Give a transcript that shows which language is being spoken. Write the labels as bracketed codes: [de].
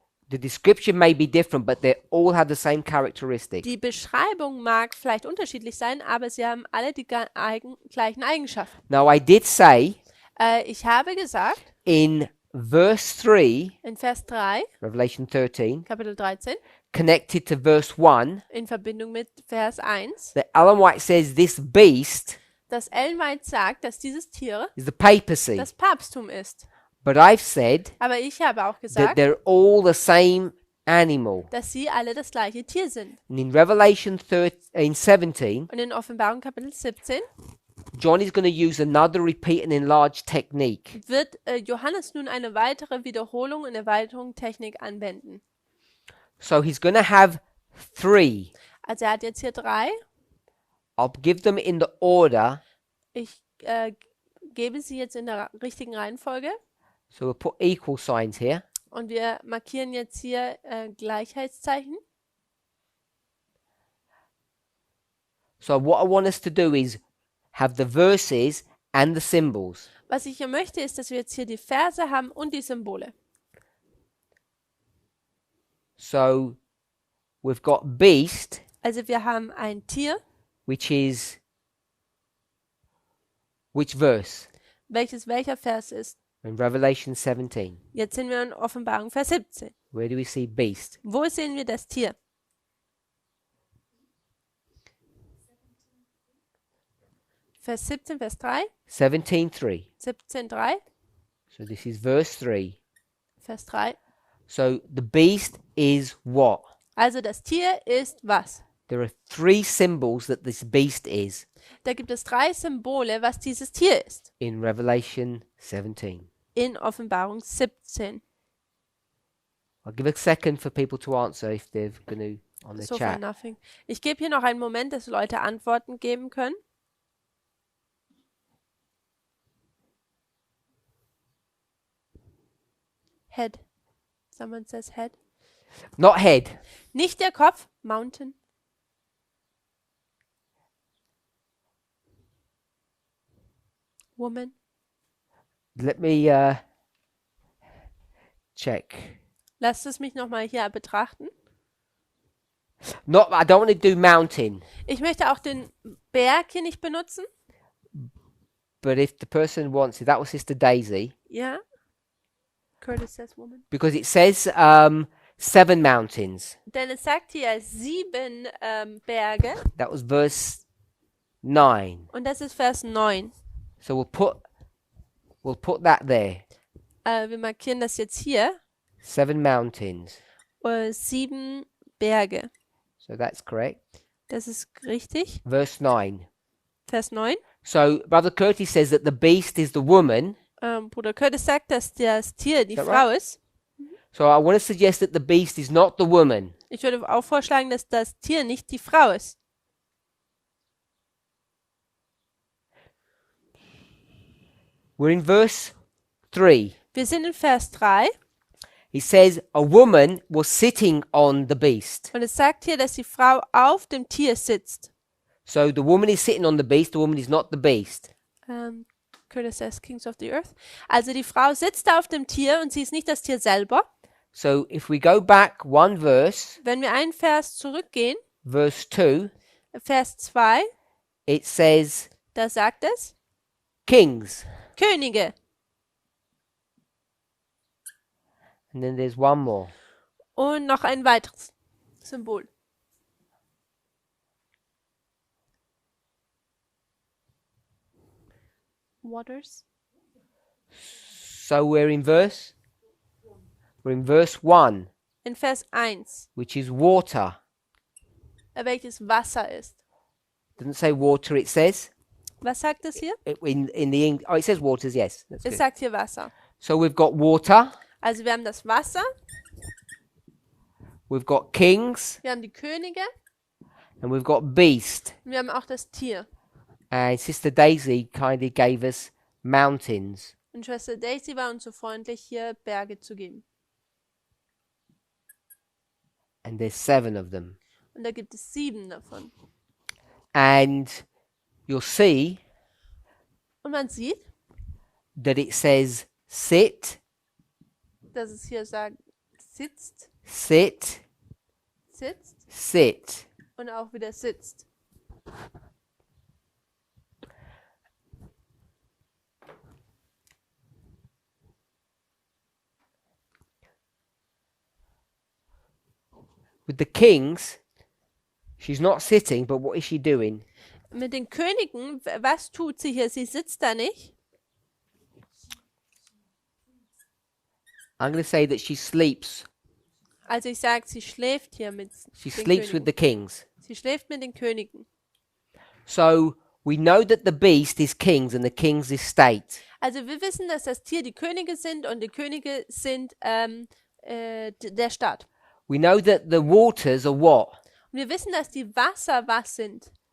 [en] The description may be different, but they all have the same characteristic. [de] Die Beschreibung mag vielleicht unterschiedlich sein, aber sie haben alle die gleichen Eigenschaften. [en] Now, I did say [de] Ich habe gesagt, [en] in verse 3, [de] in Vers 3, [en] Revelation 13, [de] Kapitel 13, [en] connected to verse 1, [de] in Verbindung mit Vers 1, [en] that Ellen White says this beast [de] dass Ellen White sagt, dass dieses Tier [en] is the papacy. [de] das Papsttum ist. [en] But I've said [de] Aber ich habe auch [en] that [de] gesagt, [en] they're all the same animal. [de] dass sie alle das gleiche Tier sind. [en] And in Revelation 17, [de] Und in Offenbarung Kapitel 17 [en] John is going to use another repeat and enlarge technique. [de] wird Johannes nun eine weitere Wiederholung und Erweiterung Technik anwenden. [en] So he's going to have 3. [de] Also er hat jetzt hier 3. [en] I'll give them in the order. [de] Ich gebe sie jetzt in der richtigen Reihenfolge. [en] So we'll put equal signs here. [de] Und wir markieren jetzt hier Gleichheitszeichen. [en] So what I want us to do is have the verses and the symbols. [de] Was ich hier möchte, ist, dass wir jetzt hier die Verse haben und die Symbole. [en] So we've got beast, [de] Also wir haben ein Tier, [en] which is which verse? [de] welches welcher Vers ist. [en] In Revelation 17. [de] Jetzt sind wir in Offenbarung Vers 17. [en] Where do we see beast? [de] Wo sehen wir das Tier? Vers 17, Vers 3, 17:3. 17,3, [en] So this is verse 3. [de] Vers 3. [en] So the beast is what? [de] Also das Tier ist was? [en] There are 3 symbols that this beast is [de] Da gibt es 3 Symbole, was dieses Tier ist. [en] in Revelation 17. [de] In Offenbarung 17. [en] I'll give a second for people to answer if they're going to on the So far chat. nothing. [de] Ich gebe hier noch einen Moment, dass Leute Antworten geben können. [en] Head. Someone says head. Not head. [de] Nicht der Kopf. Mountain. [en] Woman. Let me check. [de] Lasst es mich nochmal hier betrachten. [en] Not. I don't want to do mountain, [de] Ich möchte auch den Berg hier nicht benutzen. [en] but if the person wants it, that was Sister Daisy, Ja. Curtis says woman. because it says 7 mountains. [de] Denn es sagt hier 7 Berge. [en] That was verse 9. [de] Und das ist Vers 9. [en] So we'll put that there. [de] Wir markieren das jetzt hier. [en] 7 mountains. [de] 7 Berge. [en] So that's correct. [de] Das ist richtig. [en] Verse 9. [de] Vers 9. [en] So Brother Curtis says that the beast is the woman. [de] Bruder Curtis sagt, dass das Tier die [en] Is that [de] Frau [en] right? [de] ist. [en] So I want to suggest that the beast is not the woman. [de] Ich würde auch vorschlagen, dass das Tier nicht die Frau ist. [en] We're in verse 3. [de] Wir sind in Vers 3 [en] It says a woman was sitting on the beast. [de] und es sagt hier, dass die Frau auf dem Tier sitzt. [en] So the woman is sitting on the beast, the woman is not the beast. Curtis says Kings of the Earth. [de] Also die Frau sitzt auf dem Tier und sie ist nicht das Tier selber. [en] So if we go back one verse, [de] Wenn wir einen Vers zurückgehen, [en] verse 2, [de] Vers 2, [en] it says [de] da sagt es [en] kings. [de] Könige. [en] And then there's one more. [de] Und noch ein weiteres Symbol. [en] Waters. So we're in verse 1, [de] In Vers 1, [en] which is water. [de] welches Wasser ist. [en] Doesn't say water, it says [de] Was sagt es hier? [en] in the oh, it says waters, yes. That's [de] Es [en] good. [de] sagt hier Wasser. [en] So we've got water, [de] Also wir haben das Wasser, [en] we've got kings, [de] wir haben die Könige [en] and we've got beast. [de] und wir haben auch das Tier. [en] And Sister Daisy kindly gave us mountains. [de] Und Schwester Daisy war uns so freundlich, hier Berge zu geben. [en] And there's 7 of them. [de] Und da gibt es 7 davon. [en] And you'll see [de] Und man sieht, [en] that it says sit, [de] dass es hier sagt, sitzt, [en] sit, [de] sitzt [en] sit. [de] und auch wieder sitzt. [en] With the kings, she's not sitting, but what is she doing? [de] Mit den Königen, was tut sie hier? Sie sitzt da nicht. [en] I'm going to say that she sleeps. [de] Also ich sage, sie schläft hier mit [en] She [de] den [en] sleeps with [de] Königen. [en] the kings. [de] Sie schläft mit den Königen. [en] So we know that the beast is kings and the kings is state. [de] Also wir wissen, dass das Tier die Könige sind und die Könige sind der Staat. [en] We know that the waters are what? [de] Und wir wissen, dass die Wasser was sind?